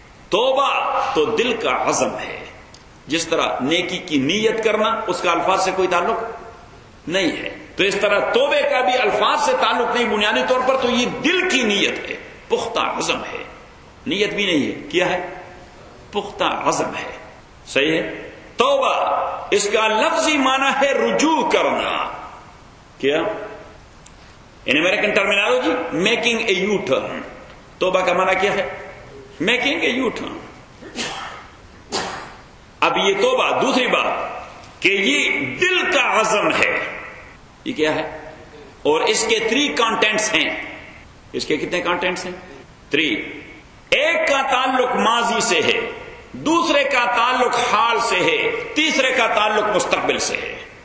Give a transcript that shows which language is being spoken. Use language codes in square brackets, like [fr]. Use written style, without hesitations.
[ur] توبہ تو دل کا عزم ہے, جس طرح نیکی کی نیت کرنا اس کا الفاظ سے کوئی تعلق نہیں ہے, تو اس طرح توبے کا بھی الفاظ سے تعلق نہیں بنیادی طور پر, تو یہ دل کی نیت ہے, پختہ عزم ہے. نیت بھی نہیں ہے, کیا ہے؟ پختہ عزم ہے, صحیح ہے. توبہ اس کا لفظی معنی ہے رجوع کرنا. [en] کیا؟ In American terminology making a U turn. [ur] توبہ کا معنی کیا ہے؟ [en] Making a U turn. [ur] اب یہ توبہ, دوسری بات کہ یہ دل کا عزم ہے, یہ کیا ہے؟ اور اس کے تھری کانٹینٹس ہیں. اس کے کتنے کانٹینٹس ہیں؟ تھری. ایک کا تعلق ماضی سے ہے, دوسرے کا تعلق حال سے ہے, تیسرے کا تعلق مستقبل سے ہے.